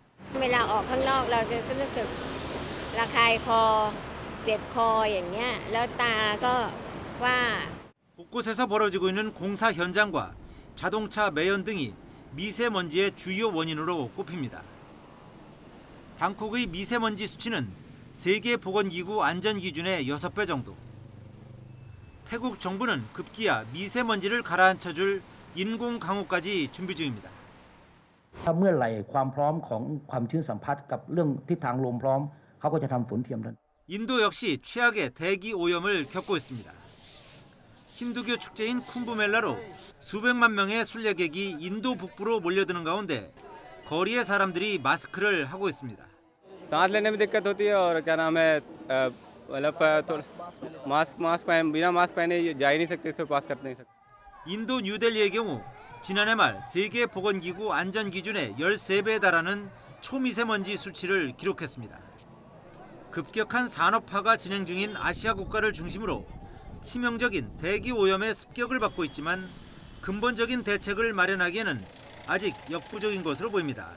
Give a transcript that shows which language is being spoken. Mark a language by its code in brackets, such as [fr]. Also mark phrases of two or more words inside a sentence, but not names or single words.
[ko] 곳곳에서 벌어지고 있는 공사 현장과 자동차 매연 등이 미세먼지의 주요 원인으로 꼽힙니다. 방콕의 미세먼지 수치는 세계보건기구 안전기준의 6배 정도. 태국 정부는 급기야 미세먼지를 가라앉혀줄 인공 강우까지 준비 중입니다. [th] ถ้าเมื่อไหร่ความพร้อมของความชื้นสัมพัทธ์กับเรื่องทิศทางลมพร้อมเขาก็จะทำฝนเทียมนั้น [ko] 인도 역시 최악의 대기 오염을 겪고 있습니다. 힌두교 축제인 쿰브멜라로 수백만 명의 순례객이 인도 북부로 몰려드는 가운데 거리의 사람들이 마스크를 하고 있습니다. [hi] सांस लेने में दिक्कत होती है और क्या नाम है मतलब मास्क बिना मास्क पहने जा ही नहीं सकते, इसको पास कर नहीं सकते. [ko] 인도 뉴델리의 경우 지난해 말 세계보건기구 안전기준의 13배에 달하는 초미세먼지 수치를 기록했습니다. 급격한 산업화가 진행 중인 아시아 국가를 중심으로 치명적인 대기 오염의 습격을 받고 있지만 근본적인 대책을 마련하기에는 아직 역부족인 것으로 보입니다.